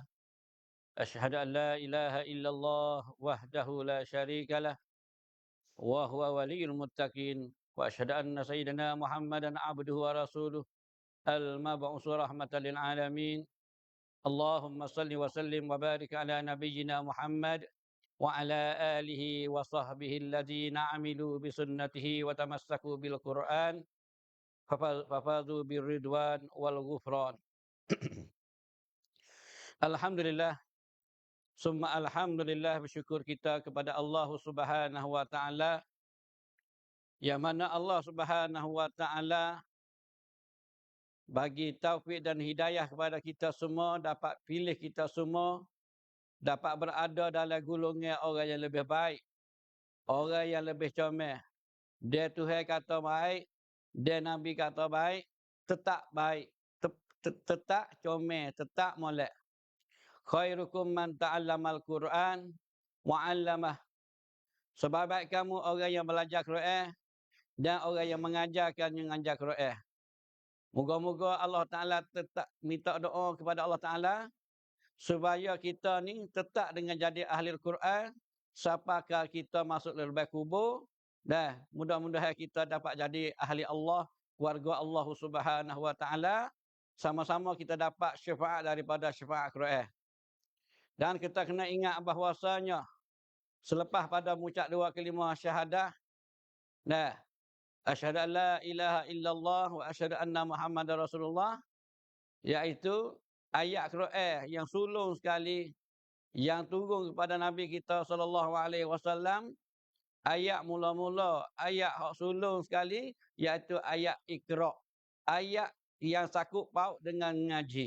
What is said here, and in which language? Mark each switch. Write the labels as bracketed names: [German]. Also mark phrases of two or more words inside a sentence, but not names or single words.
[Arabic] أشهد أن لا إله إلا الله وحده لا شريك له وهو ولي المتقين وأشهد أن سيدنا محمدا عبده ورسوله المبعوث رحمة للعالمين. اللهم صل وسلم وبارك على نبينا محمد وعلى آله وصحبه الذين عملوا بسنته وتمسكوا بالقرآن ففازوا بالرضوان والغفران. الحمد لله ثم الحمد لله, [Malay] bersyukur kita kepada Allah [Arabic] سبحانه وتعالى, [Malay] yang mana Allah [Arabic] سبحانه وتعالى [Malay] bagi taufik dan hidayah kepada kita semua, dapat pilih kita semua, dapat berada dalam golongan orang yang lebih baik, orang yang lebih comel. Dia Tuhan kata baik, dia Nabi kata baik, tetap baik, tetap comel, tetap molek. [Arabic] خيركم من تعلم القرآن وعلمه. [Malay] Sebaik kamu orang yang belajar Quran dan orang yang mengajar Quran. Moga-moga Allah Ta'ala tetap minta doa kepada Allah Ta'ala supaya kita ni tetap dengan jadi ahli Al-Quran sampakah kita masuk lebih kubur dan mudah-mudahan kita dapat jadi ahli Allah, warga Allah [Arabic] سبحانه وتعالى, [Malay] sama-sama kita dapat syafaat daripada syafaat Quran. Dan kita kena ingat bahwasanya selepas pada mengucap dua kalimah syahadah, nah, [Arabic] أشهد أن لا إله إلا الله وأشهد أن محمدا رسول الله, [Malay] iaitu ayat Quran yang sulung sekali yang turun kepada Nabi kita [Arabic] صلى الله عليه وسلم, [Malay] ayat mula-mula, ayat hak sulung sekali iaitu ayat Iqra. Ayat yang sakut paut dengan ngaji.